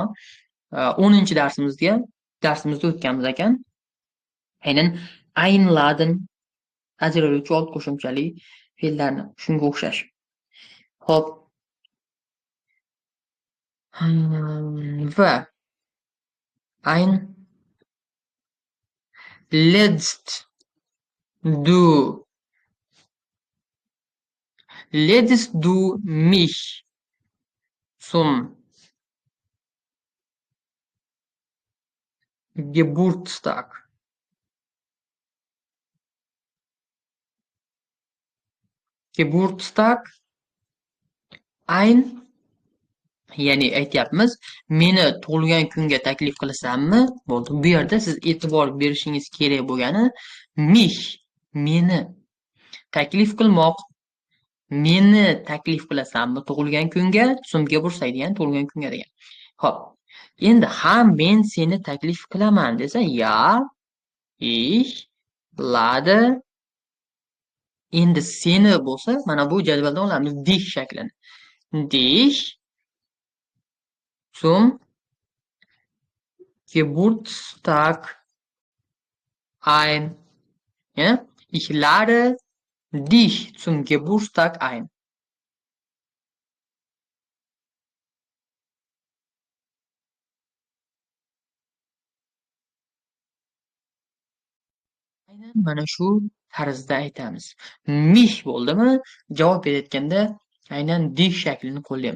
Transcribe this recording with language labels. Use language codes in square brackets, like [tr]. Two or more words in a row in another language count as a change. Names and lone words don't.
[uz] 10-darsimizda o'tganmiz ekan. Aynan einladen ajraluvchi olib qo'shimchali fe'llarni shunga o'xshash. Xo'p. Va [de] ein lädst du mich zum Geburtstag? Geburtstag ein, [uz] ya'ni aytyapmiz, meni tug'ilgan kunga taklif qilasanmi? Bo'ldi. Bu yerda siz e'tibor berishingiz kerak bo'lgani mich, meni. Taklif qilmoq. Meni taklif qilasanmi tug'ilgan kunga? So'mga bursaydigan tug'ilgan kunga degan. Xo'p. Endi ha men seni taklif qilaman desa, ya, [de] ich lade. [uz] Endi seni bo'lsa, mana bu jadvaldan olamiz dich shaklini. [de] Dich zum Geburtstag ein. Ja? Ich lade dich zum Geburtstag ein. [uz] Aynan mana shu tarzda aytamiz. Mich bo'ldimi? Javob berayotganda aynan dich shaklini qo'llaymiz.